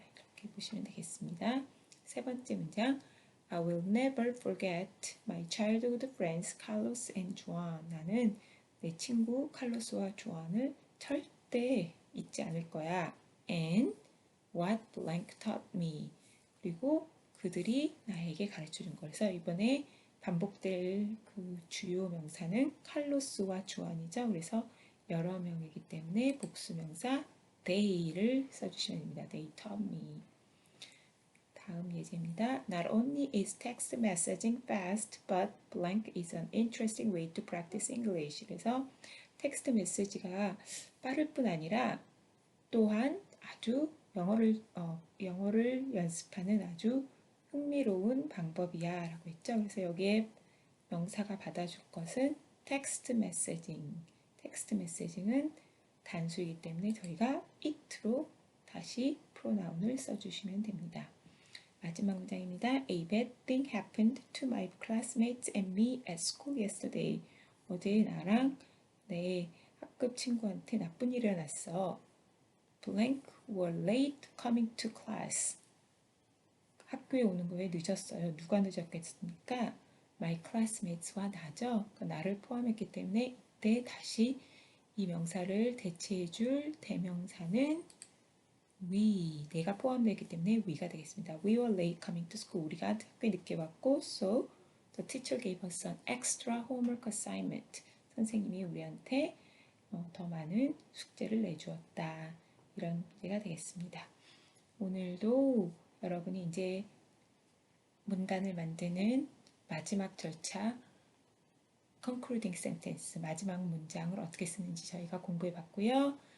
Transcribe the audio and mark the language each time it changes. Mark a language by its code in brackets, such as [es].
[ko] 이렇게 보시면 되겠습니다. 세 번째 문장 [en] I will never forget my childhood friends Carlos and Juan. [ko] 나는 내 친구 칼로스와 조안을 절대 잊지 않을 거야. [en] And what blank taught me. [ko] 그리고 그들이 나에게 가르쳐준 거. 그래서 이번에 반복될 그 주요 명사는 칼로스와 주안이죠. 그래서 여러 명이기 때문에 복수명사 they를 써주시면 됩니다. [en] They taught me. [ko] 다음 예제입니다. [en] Not only is text messaging fast, but blank is an interesting way to practice English. [ko] 그래서 텍스트 메시지가 빠를 뿐 아니라 또한 아주 영어를 연습하는 아주 흥미로운 방법이야 라고 했죠. 그래서 여기에 명사가 받아줄 것은 텍스트 메시징. 텍스트 메시징은 단수이기 때문에 저희가 it로 다시 프로나운을 써주시면 됩니다. 마지막 문장입니다. [en] A bad thing happened to my classmates and me at school yesterday. [ko] 어제 나랑 내 학급 친구한테 나쁜 일이 일어났어. [en] Blank were late coming to class. [ko] 학교에 오는 거에 늦었어요. 누가 늦었겠습니까? [en] My classmates [ko] 와 나죠. 그러니까 나를 포함했기 때문에 이때 다시 이 명사를 대체해줄 대명사는 we, 내가 포함되기 때문에 we가 되겠습니다. [en] We were late coming to school. [ko] 우리가 학교에 늦게 왔고 [en] so the teacher gave us an extra homework assignment. [ko] 선생님이 우리한테 더 많은 숙제를 내주었다. 이런 문제가 되겠습니다. 오늘도 여러분이 이제 문단을 만드는 마지막 절차 concluding sentence, 마지막 문장을 어떻게 쓰는지 저희가 공부해 봤고요.